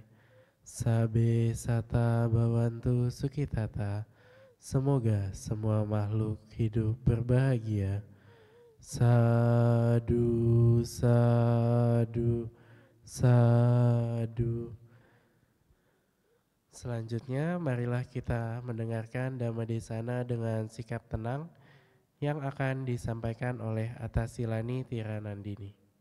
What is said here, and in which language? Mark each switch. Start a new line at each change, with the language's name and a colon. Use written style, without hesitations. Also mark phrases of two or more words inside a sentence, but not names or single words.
Pali: Sabe sata bawantu sukitata.
Indonesian: Semoga semua makhluk hidup berbahagia.
Pali: Sadu, sadu, sadu.
Indonesian: Selanjutnya marilah kita mendengarkan Dhammadesana dengan sikap tenang yang akan disampaikan oleh Atasilani Tiranandini.